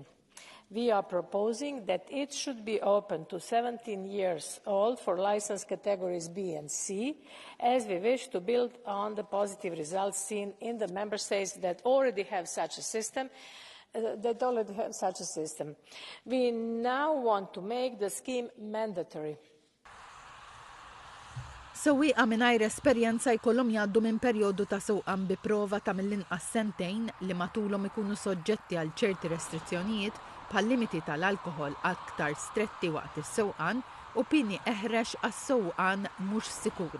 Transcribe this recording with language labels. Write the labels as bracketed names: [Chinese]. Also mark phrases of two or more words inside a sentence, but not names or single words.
[English] We are proposing that it should be open to 17 years old for licence categories B and C, as we wish to build on the positive results seen in the member states that already have such a system. We now want to make the scheme mandatory. [Maltese] Sewwieqa mingħajr esperjenza jkollhom jgħaddu minn perjodu ta' sewqan bi prova ta' mill-inqas sentejn li matulhom ikunu soġġetti għal ċerti restrizzjonijiet bħal limiti tal-alkoħol aktar stretti waqt is-sewqan u pieni eħrex għas-sewqan mhux sikur.